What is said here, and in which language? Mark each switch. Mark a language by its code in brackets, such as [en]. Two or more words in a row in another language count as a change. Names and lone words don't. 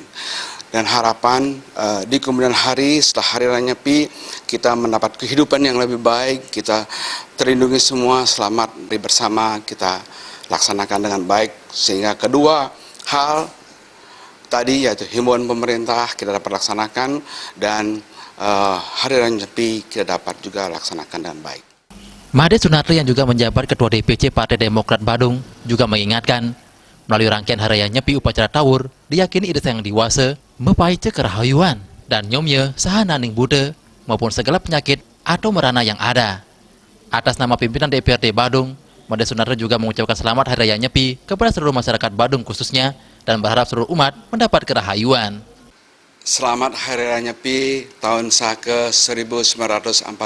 [id] Dan harapan di kemudian hari setelah Hari Raya Nyepi kita mendapat kehidupan yang lebih baik, kita terlindungi semua, selamat bersama kita laksanakan dengan baik sehingga kedua hal tadi yaitu himbauan pemerintah kita dapat laksanakan dan Hari Raya Nyepi kita dapat juga laksanakan dengan baik. Made Sunarde yang juga menjabat Ketua DPC Partai Demokrat Badung juga mengingatkan melalui rangkaian Hari Raya Nyepi upacara Tawur diyakini Ide Sang Yang Widiwasa [ban] mepaice kerahayuan [id] dan [ban] nyomye sahananing bude [id] maupun segala penyakit atau merana yang ada. Atas nama pimpinan DPRD Badung, Made Sunarde juga mengucapkan selamat Hari Raya Nyepi kepada seluruh masyarakat Badung khususnya dan berharap seluruh umat mendapat kerahayuan. Selamat Hari Raya Nyepi tahun Saka 1942.